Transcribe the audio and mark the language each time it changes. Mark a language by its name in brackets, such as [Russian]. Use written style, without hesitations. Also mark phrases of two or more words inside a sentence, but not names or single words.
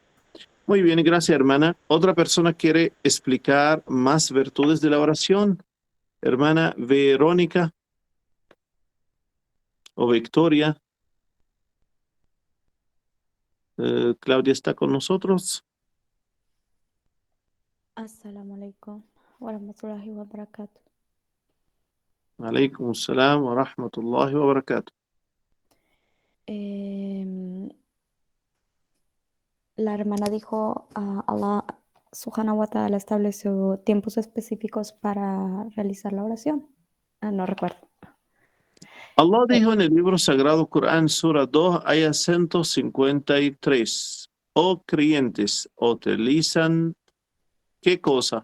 [Spanish] Muy bien, gracias, hermana. ¿Otra persona quiere explicar más virtudes de la oración? Hermana Verónica o Victoria. Claudia está con nosotros. [Arabic] السلام عليكم ورحمة الله وبركاته. عليكم السلام ورحمة الله وبركاته. [Spanish] La hermana dijo, [Arabic] الله سبحانه وتعالى [Spanish] estableció tiempos específicos para realizar la oración. No recuerdo. Allah dijo en el libro sagrado Corán, Sura 2, ayah 153. Oh creyentes, utilizan ¿qué cosa?